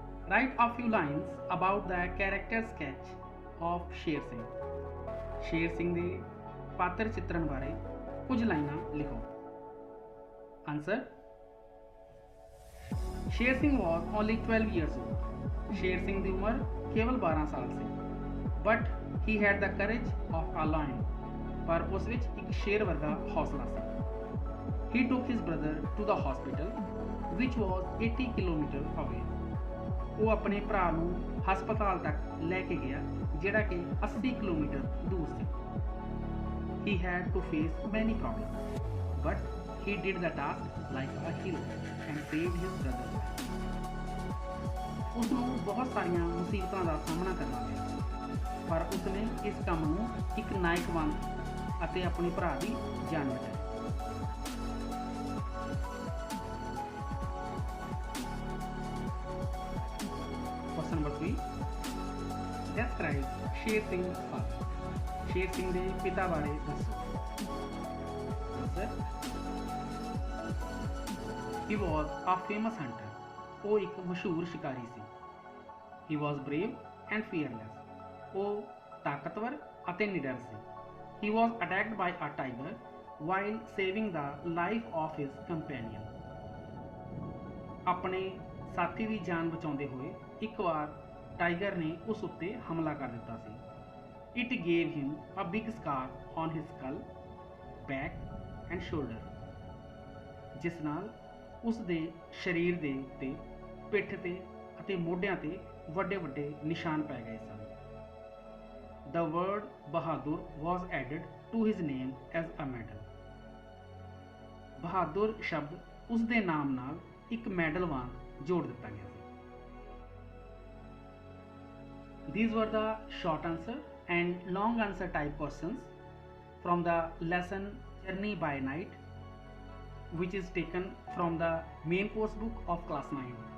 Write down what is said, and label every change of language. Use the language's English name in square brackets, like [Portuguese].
[English] Write a few lines about the character sketch of Sher Singh. [Punjabi] Sher Singh ਦੇ ਪਾਤਰ ਚਿੱਤਰਨ ਬਾਰੇ ਕੁਝ ਲਾਈਨਾਂ ਲਿਖੋ। [English] Answer, Sher Singh was only 12 years old. [Punjabi] Sher Singh ਦੀ ਉਮਰ ਕੇਵਲ 12 ਸਾਲ ਸੀ। [English] But he had the courage of a lion. [Punjabi] ਪਰ ਉਸ ਵਿੱਚ ਇੱਕ ਸ਼ੇਰ ਵਰਗਾ ਹੌਸਲਾ ਸੀ। [English] He took his brother to the hospital, which was 80 kilometer away. [Punjabi] ਉਹ ਆਪਣੇ ਭਰਾ ਨੂੰ ਹਸਪਤਾਲ ਤੱਕ ਲੈ ਕੇ ਗਿਆ ਜਿਹੜਾ ਕਿ 80 ਕਿਲੋਮੀਟਰ ਦੂਰ ਸੀ। [English] He had to face many problems, but he did the task like a hero and saved his brother's life. [Punjabi] ਉਸ ਨੂੰ ਬਹੁਤ ਸਾਰੀਆਂ ਮੁਸੀਬਤਾਂ ਦਾ ਸਾਹਮਣਾ ਕਰਨਾ ਪਿਆ, ਪਰ ਉਸਨੇ ਇਸ ਕੰਮ ਨੂੰ ਇੱਕ ਨਾਇਕ ਵਾਂਗ ਅਤੇ ਆਪਣੇ ਭਰਾ ਦੀ ਜਾਨ ਬਚਾਈ। [English] Question number 3. Describe Sher Singh father. [Punjabi] Sher Singh ਦੇ ਪਿਤਾ ਬਾਰੇ ਦੱਸੋ। [English] Answer, he was a famous hunter. [Punjabi] ਉਹ ਇੱਕ ਮਸ਼ਹੂਰ ਸ਼ਿਕਾਰੀ ਸੀ। [English] He was brave and fearless. [Punjabi] ਉਹ ਤਾਕਤਵਰ ਅਤੇ ਨਿਡਰ ਸੀ। [English] He was attacked by a tiger while saving the life of his companion. [Punjabi] ਆਪਣੇ ਸਾਥੀ ਦੀ ਜਾਨ ਬਚਾਉਂਦੇ ਹੋਏ ਇੱਕ ਵਾਰ ਟਾਈਗਰ ਨੇ ਉਸ ਉੱਤੇ ਹਮਲਾ ਕਰ ਦਿੱਤਾ ਸੀ। [English] It gave him a big scar on his skull, back and shoulder. [Punjabi] ਜਿਸ ਨਾਲ ਉਸ ਦੇ ਸਰੀਰ ਦੇ ਉੱਤੇ, ਪਿੱਠ ਤੇ ਅਤੇ ਮੋਢਿਆਂ ਤੇ ਵੱਡੇ ਵੱਡੇ ਨਿਸ਼ਾਨ ਪੈ ਗਏ ਸਨ। [English] The word Bahadur was added to his name as a medal. [Punjabi] ਬਹਾਦੁਰ ਸ਼ਬਦ ਉਸ ਦੇ ਨਾਮ ਨਾਲ ਇੱਕ ਮੈਡਲ ਵਾਂਗ ਜੋੜ ਦਿੱਤਾ ਗਿਆ ਸੀ। [English] These were the short answer and long answer type questions from the lesson Journey by Night, which is taken from the main course book of class 9.